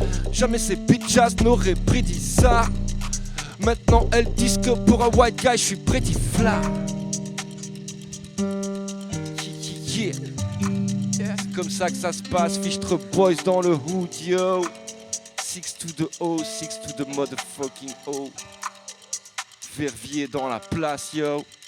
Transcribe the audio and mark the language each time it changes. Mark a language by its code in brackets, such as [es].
[fr] Jamais ces bitches n'auraient prédit ça. Maintenant elles disent que pour un [en] white guy [fr] je suis [en] pretty flat. [fr] Yeah. C'est comme ça que ça se passe. Fichtre boys dans le hood, yo. [en] 6 to the O, 6 to the motherfucking O. [fr] Verviers dans la place, yo.